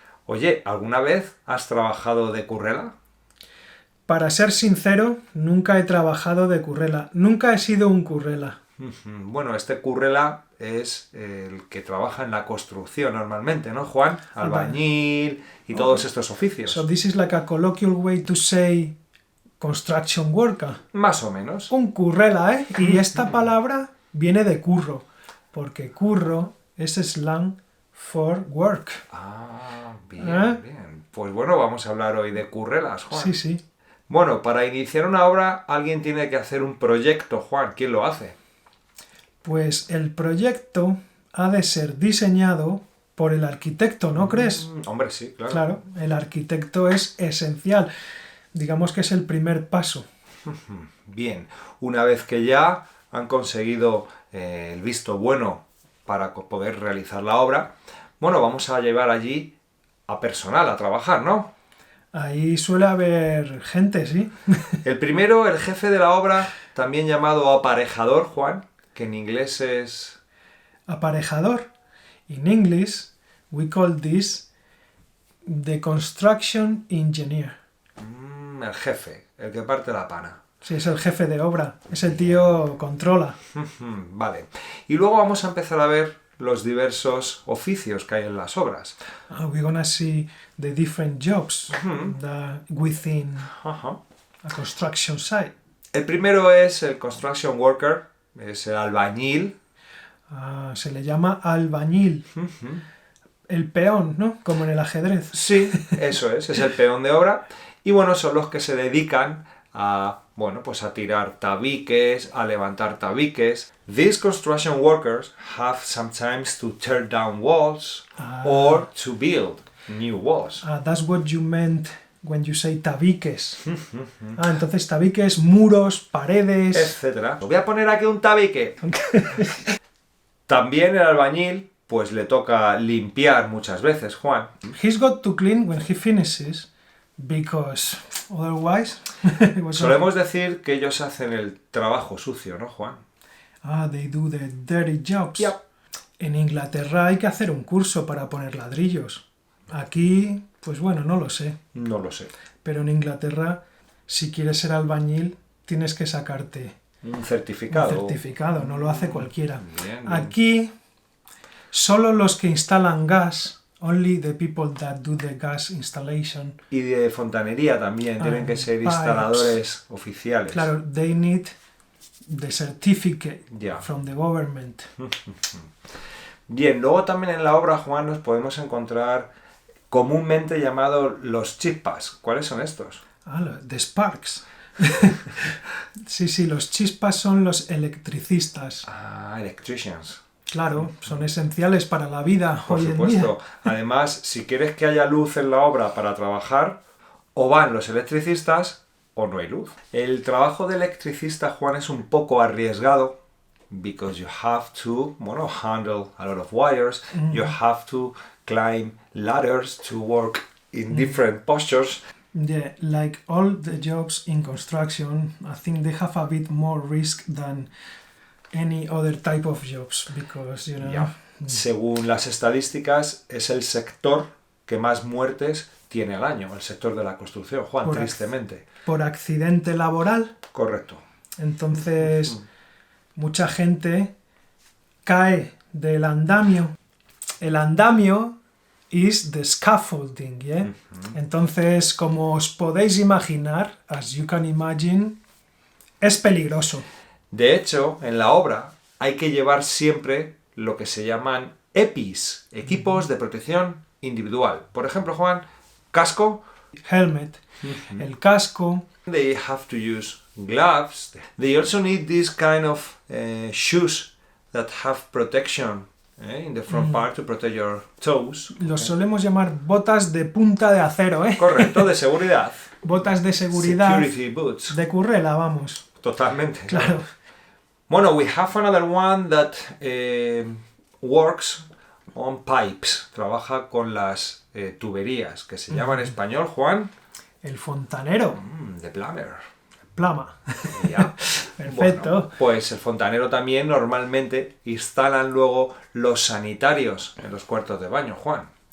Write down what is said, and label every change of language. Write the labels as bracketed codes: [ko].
[es] Oye, ¿alguna vez has trabajado de currela? Para ser sincero, nunca he trabajado de currela. Nunca he sido un currela. Bueno, este currela es el que trabaja en la construcción normalmente, ¿no, Juan? Albañil y todos estos oficios. [en] So this is like a colloquial way to say construction worker. [es] Más o menos. Un currela, ¿eh? Y esta palabra viene de curro, porque curro es [en] slang for work. [es] Ah, bien, ¿Eh? bien. Pues bueno, vamos a hablar hoy de currelas, Juan. Sí, sí. Bueno, para iniciar una obra alguien tiene que hacer un proyecto, Juan. ¿Quién lo hace? Pues el proyecto ha de ser diseñado por el arquitecto, ¿no crees? Hombre, sí, claro. Claro, el arquitecto es esencial. Digamos que es el primer paso. Bien, una vez que ya han conseguido el visto bueno para poder realizar la obra, bueno, vamos a llevar allí a personal a trabajar, ¿no? Ahí suele haber gente, ¿sí? El primero, el jefe de la obra, también llamado aparejador, Juan, que en inglés es... Aparejador. [en] In English, we call this the construction engineer. [es] el jefe, el que parte la pana. Sí, es el jefe de obra. Ese tío controla. Vale. Y luego vamos a empezar a ver los diversos oficios que hay en las obras. [en] We're gonna see the different jobs within [es] Ajá. [en] a construction site. [es] El primero es el [en] construction worker, [es] es el albañil. Se le llama albañil. El peón, ¿no? Como en el ajedrez. Sí, eso es el peón de obra. Y bueno, son los que se dedican a, bueno, pues a tirar tabiques, a levantar tabiques. [en] These construction workers have sometimes to tear down walls or to build new walls. That's what you meant when you say tabiques. [es] Entonces tabiques, muros, paredes... Etcétera. Voy a poner aquí un tabique. También el albañil, pues le toca limpiar muchas veces, Juan. [en] He's got to clean when he finishes, because otherwise... [es] Solemos decir que ellos hacen el trabajo sucio, ¿no, Juan? [en] They do the dirty jobs. Yep. [es] En Inglaterra hay que hacer un curso para poner ladrillos. Aquí, pues bueno, no lo sé. No lo sé. Pero en Inglaterra, si quieres ser albañil, tienes que sacarte un certificado. Un certificado, no lo hace cualquiera. Bien. Aquí, solo los que instalan gas, [en] only the people that do the gas installation. [es] Y de fontanería también, tienen que ser instaladores oficiales. [en] Claro, they need the certificate from the government. [es] Bien, luego también en la obra, Juan, nos podemos encontrar comúnmente llamados los chispas. ¿Cuáles son estos? [en] The sparks. [es] Sí, los chispas son los electricistas. [en] Electricians. [es] Claro, son esenciales para la vida Por hoy supuesto. en día. Además, si quieres que haya luz en la obra para trabajar, o van los electricistas o no hay luz. El trabajo de electricista, Juan, es un poco arriesgado [en] because you have to, handle a lot of wires, you have to climb ladders to work in different postures. Yeah, like all the jobs in construction, I think they have a bit more risk than any other type of jobs because, you know... [es] Según las estadísticas, es el sector que más muertes tiene al año, el sector de la construcción, Juan, tristemente. ¿Por accidente laboral? Correcto. Entonces, mucha gente cae del andamio. El andamio [en] is the scaffolding, ¿yeah? [es] Entonces, como os podéis imaginar, [en] as you can imagine, [es] es peligroso. De hecho, en la obra hay que llevar siempre lo que se llaman EPIs, equipos de protección individual. Por ejemplo, Juan, casco. Helmet. El casco. [en] They have to use gloves. They also need this kind of shoes that have protection in the front part to protect your toes. [es] Los solemos llamar botas de punta de acero, ¿eh? Correcto, de seguridad. Botas de seguridad. [en] Security boots. [es] De currela, vamos. Totalmente. Claro. [en] Bueno, we have another one that works on pipes. [es] Trabaja con las tuberías, que se llama en español, Juan. El fontanero. [en] The plumber. plama. [es] Ya. Perfecto. Bueno, pues el fontanero también normalmente instalan luego los sanitarios en los cuartos de baño, Juan.